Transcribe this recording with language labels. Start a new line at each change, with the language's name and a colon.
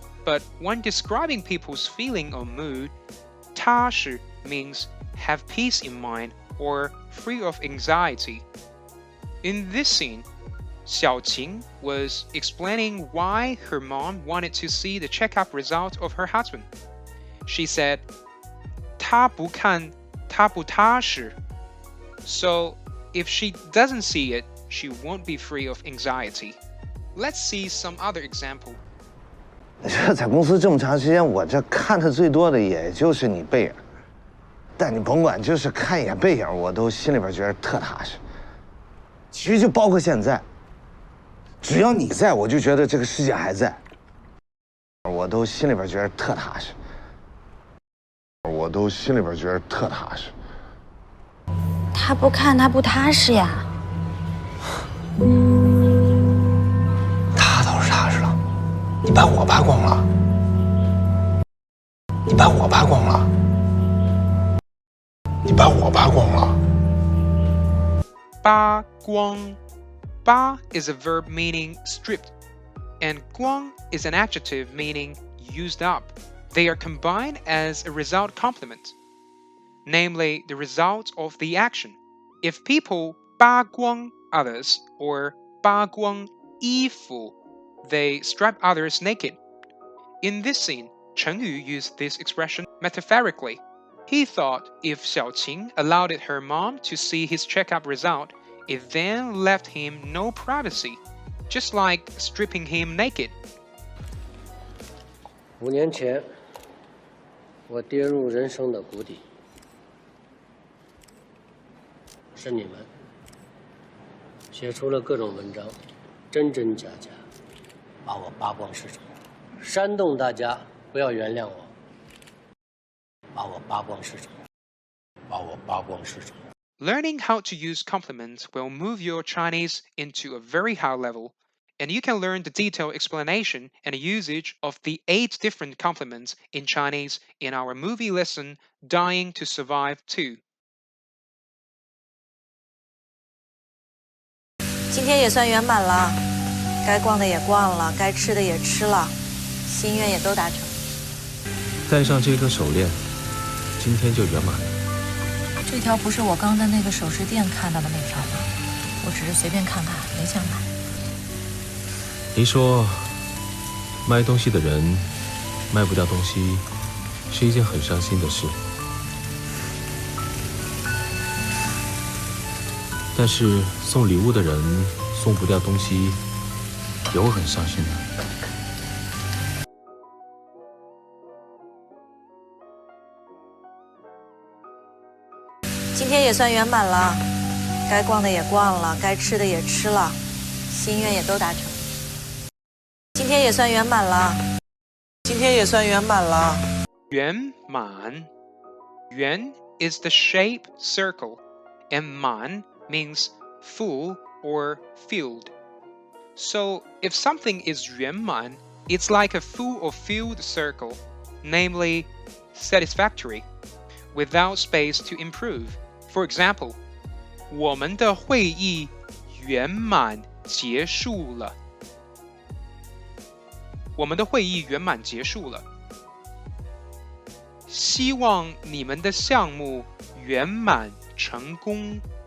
English: But when describing people's feeling or mood, 踏实 means have peace in mind or free of anxiety. In this scene, Xiaoqing was explaining why her mom wanted to see the checkup result of her husband. She said,
Chinese: 他不看，他不踏实.
English: So, if she doesn't see it, she won't be free of anxiety. Let's see some other example.
Chinese: 这在公司这么长时间，我这看的最多的也就是你背影。但你甭管，就是看一眼背影，我都心里边觉得特踏实。其实就包括现在，只要你在，我就觉得这个世界还在。我都心里边觉得特踏实。我都心里边觉得特踏实。他不看，他不踏实呀。他倒是踏实了，你把我扒光了，你把我扒光了，你把我扒光了。
English: 扒光 Ba is a verb meaning stripped, and guang is an adjective meaning used up. They are combined as a result complement, namely the result of the action. If people 扒光 others or
Chinese: 扒光衣服,
English: they strip others naked. In this scene, Chen Yu used this expression metaphorically. He thought if Xiaoqing allowed her mom to see his checkup result, it then left him no privacy, just like stripping him naked. 5年前，我跌入人生的谷底，是你们写出了各种文章，真真假假，把我扒光示众，煽动大家不要原谅我，把我扒光示众，把我扒光示众。 Learning how to use compliments will move your Chinese into a very high level, and you can learn the detailed explanation and usage of the 8 different compliments in Chinese in our movie lesson Dying to Survive 2.
Chinese: 今天也算圆满了，该逛的也逛了，该吃的也吃了，心愿也都达成。戴上这颗手链，今天就圆满了。这条不是我刚在那个首饰店看到的那条吗？我只是随便看看，没想买。你说，卖东西的人卖不掉东西，是一件很伤心的事。但是送礼物的人送不掉东西，也会很伤心的。今天也算圆满了，该逛的也逛了，该吃的也吃了，心愿也都达成。今天也算圆满了，今天也算圆满了。
English: 圆满 Yuan is the shape circle, and man means full or filled. So if something is 圆满, it's like a full or filled circle, namely satisfactory, without space to improve. For example,
Chinese: 我们的会议圆满结束了。我们的会议圆满结束了。希望你们的项目圆满成功。